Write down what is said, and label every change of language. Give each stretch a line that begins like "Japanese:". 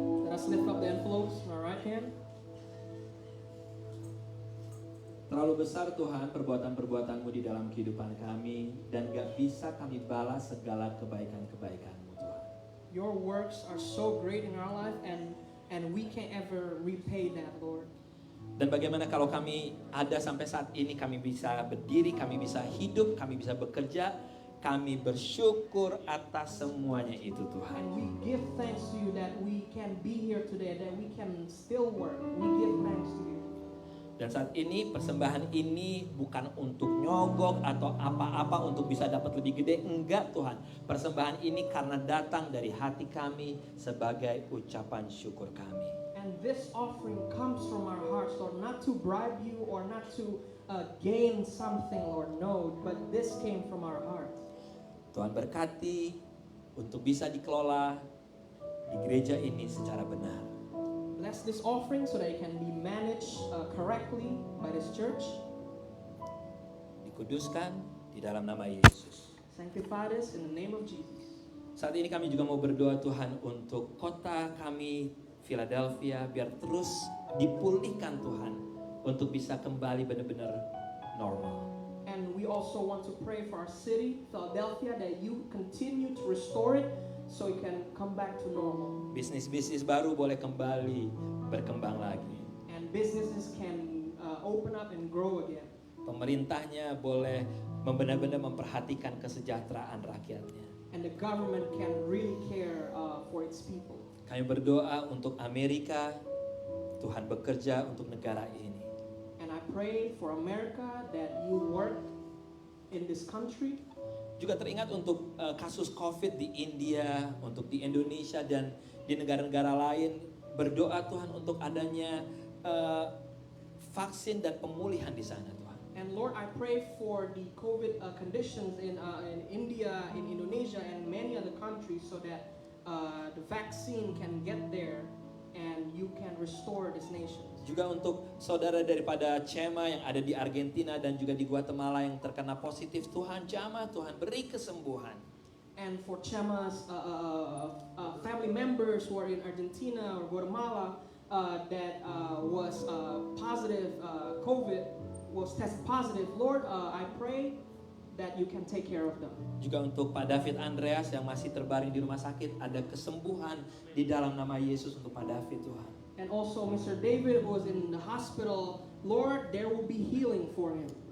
English: Let us lift up the envelopes in our right hand.
Indonesian: Terlalu besar Tuhan perbuatan-perbuatan-Mu di dalam kehidupan kami, dan gak bisa kami balas segala kebaikan-kebaikan-Mu Tuhan.
English: Your works are so great in our life and we can't ever repay that, Lord.
Indonesian: Dan bagaimana kalau kami ada sampai saat ini, kami bisa berdiri, kami bisa hidup, kami bisa bekerja, kami bersyukur atas semuanya itu Tuhan.
English: And we give thanks to you that we can be here today, that we can still work. We give thanks to you.
Indonesian: Dan saat ini persembahan ini bukan untuk nyogok atau apa-apa untuk bisa dapat lebih gede. Enggak Tuhan. Persembahan ini karena datang dari hati kami sebagai ucapan syukur kami.
English: And this offering comes from our hearts, Lord, not to bribe you or not to gain something, Lord. No, but this came from our heart.
Indonesian: Tuhan berkati untuk bisa dikelola di gereja ini secara benar.
English: Bless this offering so that it can be managed correctly by this church.
Indonesian: kuduskan di dalam nama Yesus.
English: Sanctify us in the name of Jesus.
Indonesian: Saat ini kami juga mau berdoa Tuhan untuk kota kami Philadelphia biar terus dipulihkan Tuhan untuk bisa kembali benar-benar normal.
English: And we also want to pray for our city, Philadelphia, that you continue to restore it so it can come back to normal.
Indonesian: Bisnis-bisnis baru boleh kembali berkembang lagi.
English: And businesses can open up and grow again.
Indonesian: Pemerintahnya boleh benar-benar memperhatikan kesejahteraan rakyatnya.
English: And the government can really care for its people.
Indonesian: Kami berdoa untuk Amerika, Tuhan bekerja untuk negara ini.
English: And I pray for America that you work in this country.
Indonesian: Juga teringat untuk kasus COVID di India, untuk di Indonesia dan di negara-negara lain. Berdoa Tuhan untuk adanya vaksin dan pemulihan di sana Tuhan.
English: And Lord, I pray for the COVID conditions in India, in Indonesia, and many other countries so that the vaccine can get there and you can restore this nation.
Indonesian: Juga untuk saudara daripada Chema yang ada di Argentina dan juga di Guatemala yang terkena positif, Tuhan jamah, Tuhan beri kesembuhan.
English: And for Chema's family members who are in Argentina or Guatemala that was positive COVID, was tested positive, Lord, I pray that you can take care of them.
Indonesian: Juga untuk Pak David Andreas yang masih terbaring di rumah sakit, ada kesembuhan di dalam nama Yesus untuk Pak David Tuhan.
English: And also Mr. David who was in the hospital, Lord, there will be healing for him.